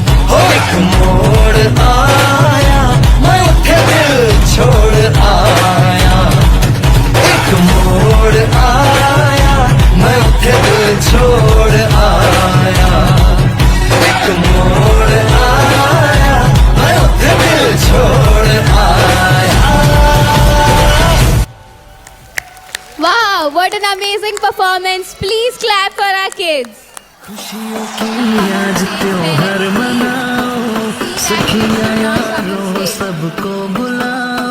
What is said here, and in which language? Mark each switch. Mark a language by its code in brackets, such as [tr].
[hi] हो एक मोड़ आया, मैं उठे दिल छोड़ आया। एक मोड़ आया, मैं उठे दिल छोड़ आया। एक मोड़ आया, मैं उठे दिल छोड़ आया। [en] Wow, what an amazing performance. Please clap for our kids. [hi] खुशियों की आज त्योहार मनाओ, सखियाँ यारों सबको बुलाओ।